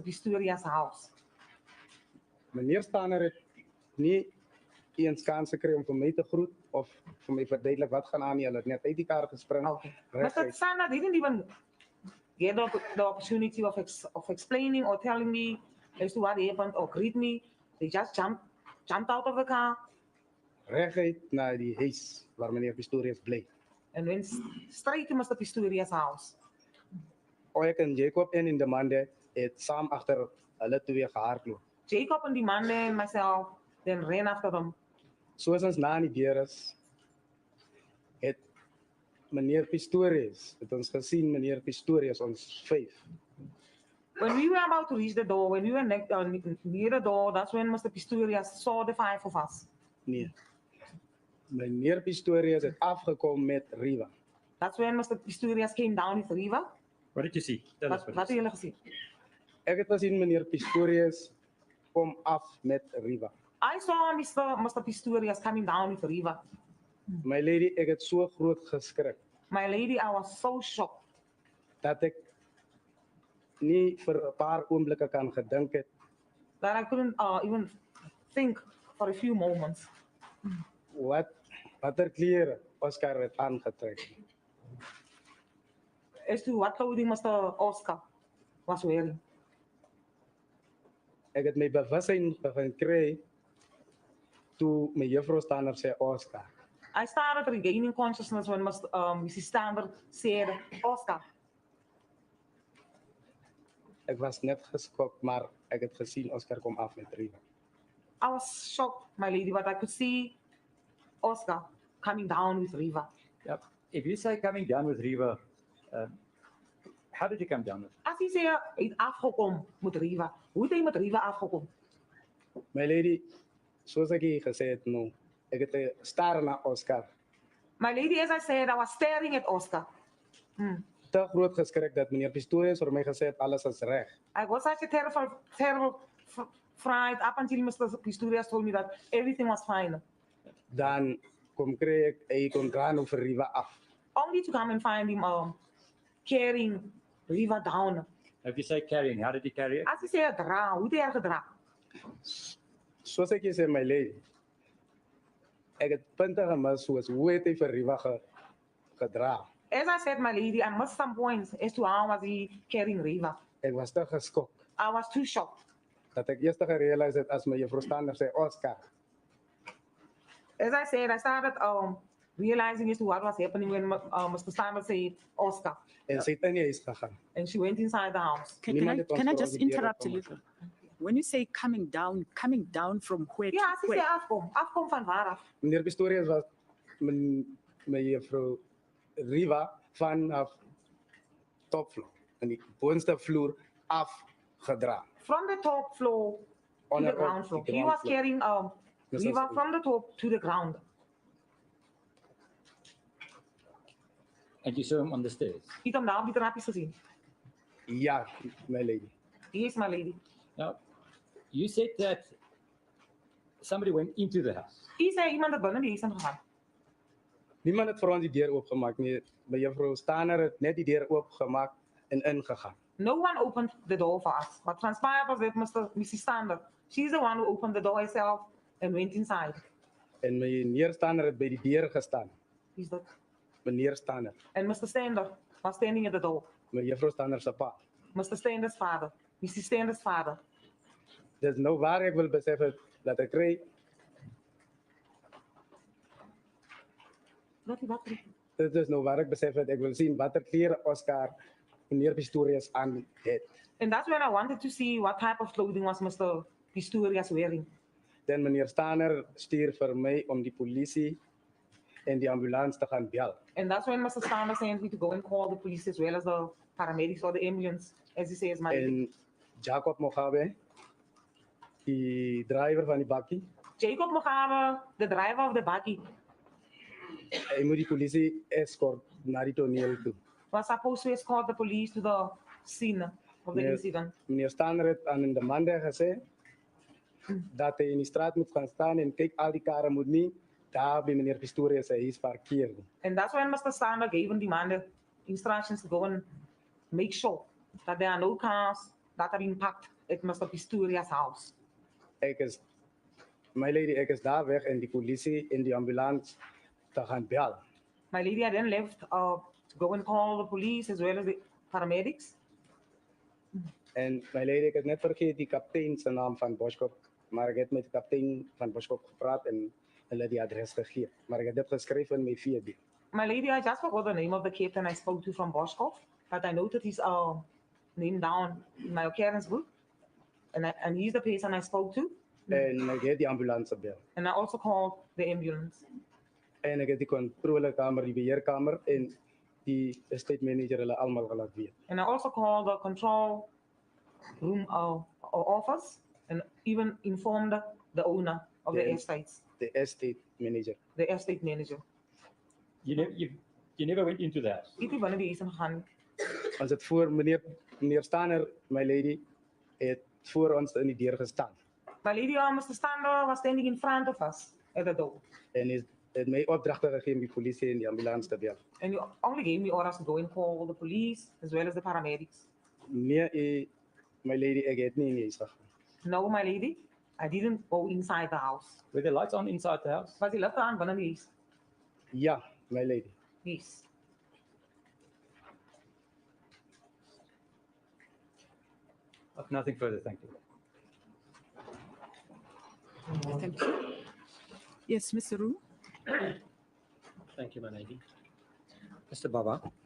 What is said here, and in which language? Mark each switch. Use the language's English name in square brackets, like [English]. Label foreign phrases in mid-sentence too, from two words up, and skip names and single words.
[English] Pistorius' house. [Afrikaans] Meneer Stander het nie eens kans gekry om vir my te groet of vir my verduidelik wat gaan aan nie. Hulle het net uit die kar gespring. [English] Okay. Mr. [Afrikaans] reguit. [English] Stander didn't even get the opportunity of explaining or telling me as to what happened or greet me. They just jumped out of the car [Afrikaans] Reguit na die huis waar meneer Pistorius bly. [English] and went straight to Mr. Pistorius' house. [Afrikaans] Ek en Jacob en in die mande het saam agter hulle twee gehardloop. [English] Jacob and Demande and myself then ran after them. [Afrikaans] Soos ons na in die deur is, het meneer Pistorius, het ons gesien meneer Pistorius ons 5. [English] When we were about to reach the door, when we were near the door, that's when Mr. Pistorius saw the 5 of us. [Afrikaans] Nee. Meneer Pistorius het afgekom met Reeva. [English] That's when Mr. Pistorius came down with Reeva. What did you see? Tell us [Afrikaans] Wat [English] what [Afrikaans] het [English] you [Afrikaans] julle gesien? Ek het gesien meneer Pistorius kom af met Reeva. [English] I saw Mr. Pistorius coming down with Reeva. My lady, [Afrikaans] ek het so groot geskrik [English] My lady, I was so shocked [Afrikaans] dat ek nie vir 'n paar oomblikke kan gedink het [English] that I couldn't even think for a few moments [Afrikaans] watter klere Oscar het aangetrek. [English] as to what clothing Mr. Oscar was wearing. [Afrikaans] Ek het my bewussyn begin kry toe my juffrou Stander sê Oscar. [English] I started regaining consciousness when Mrs. Stander said, Oscar. [Afrikaans] Ek was net geskok, maar ek het gesien Oscar kom af met Reeva. [English] I was shocked, my lady, but I could see Oscar coming down with Reeva. Yep. If you say coming down with Reeva, how did you come down with? [Afrikaans] As hy sê, hy het afgekom met Reeva. Hoe het hy met Reeva afgekom? [English] My lady, [Afrikaans] soos ek hier gesê het nou, ek het staar na Oscar. [English] My lady, as I said, I was staring at Oscar. [Afrikaans] Te groot geskrik dat meneer Pistorius vir my gesê het alles is reg. [English] I was such a terrible fright up until Mr. Pistorius told me that everything was fine. [Afrikaans] Dan kom kry ek hy kon gaan vir Reeva af. [English] Only to come and find him carrying Reeva down. If you say carrying, how did he carry it? [Afrikaans] As hy sê, dra, hoe het hy haar gedra? Soos ek sê, [English] my lady, [Afrikaans] ek het punte gemis soos hoe het hy vir Reeva gedra. [English] As I said, my lady, I missed some points as to how was he carrying Reeva. [Afrikaans] Ek was te geskok. [English] I was too shocked. [Afrikaans] Dat ek eers gerealiseer het as my juffrou Stander sê Oscar. [English] As I said, I started realizing as to what was happening when Mr. Stander said Oscar. [Afrikaans] En sy het in die huis gegaan. [English] And she went inside the house. Can I just interrupt a little? When you say coming down from where? [Afrikaans] Ja, sy sê afkom van waar af? Meneer Pistorius was my juffrou Reeva vanaf topvloer, en die boonste vloer afgedra. [English] From the top floor to the ground floor. He was carrying Reeva from the top to the ground. And you saw him on the stairs? [Afrikaans] Jy het hom daar op die trappies gesien. Ja, [English] my lady. Yes, my lady. Now, you said that somebody went into the house. [Afrikaans] Hy sê iemand het binne die huis ingegaan. Niemand het vir ons die deur oopgemaak nie. My juffrou Stander het net die deur oopgemaak en ingegaan. [English] No one opened the door for us. What transpired was that Mrs. Stander, she's the one who opened the door herself and went inside. [Afrikaans] En meneer Stander het by die deur gestaan. [English] Who's that? [Afrikaans] Meneer Stander. [English] And Mr. Stander was standing at the door. [Afrikaans] My juffrou Stander se pa. [English] Mr. Stander's father. Mrs. Stander's father. [Afrikaans] Dis nou waar ek wil besef het dat ek kry. Dit is nou waar ek besef het ek wil sien watter klere Oscar meneer Pistorius aan het. [English] And that's when I wanted to see what type of clothing was Mr. Pistorius wearing. [Afrikaans] Dan meneer Stander stuur vir my om die polisie en die ambulans te gaan bel. [English] And that's when Mr. Stander sent me to go and call the police as well as the paramedics or the ambulance, as he says, my lady. [Afrikaans] En Jacob Mogabe, die driver van die bakkie. [English] Jacob Mogabe, the driver of the bakkie. [Afrikaans] Hy moet die polisie escort na die toneel toe. [English] Was supposed to escort the police to the scene of the incident. [Afrikaans] Meneer Stander het aan de man gesê dat hy in die straat moet gaan staan en kyk al die karre moet nie daar by meneer Pistorius hy is parkeer nie. [English] And that's when Mr. Stander gave him the instructions to go and make sure that there are no cars that are being parked at Mr. Pistorius' house. My lady, [Afrikaans] ek is daar weg en die polisie en die ambulans te gaan bel. [English] My lady, I then left to go and call the police as well as the paramedics. [Afrikaans] En [English] my lady, [Afrikaans] ek het net vergeet die kaptein se naam van Boskop, maar ek het met die kaptein van Boskop gepraat en hulle die adres gegee, maar ek het dit geskryf in my VD. [English] My lady, I just forgot the name of the captain I spoke to from Boskop, but I noted his name down in my occurrence book, and he's the person I spoke to. [Afrikaans] En ek het die ambulans gebel. [English] And I also called the ambulance. [Afrikaans] En ek het die kontrolekamer, die beheerkamer en die [English] estate manager [Afrikaans] hulle almal gelaat weet. [English] And I also called the control room or office and even informed the owner of the estates. The estate manager. The estate manager. You never went into that. [Afrikaans] Ek het binne die huis ingegaan. As dit voor meneer Stander, [English] my lady, [Afrikaans] het voor ons in die deur gestaan. [English] My lady, Mr. Stander was standing in front of us at the door. [Afrikaans] En het my opdragte gegee om die polisie en die ambulans te bel. [English] And you only gave me orders to go and call the police as well as the paramedics. [Afrikaans] Nee, [English] my lady, [Afrikaans] ek het nie in die huis gegaan. [English] No, my lady, I didn't go inside the house. Were the lights on inside the house? [Afrikaans] Was die ligte aan binne die huis? Ja, [English] my lady. Yes. I've nothing further, thank you. Thank you. Yes, Mr. Roo. Thank you, my lady. Mr. Baba.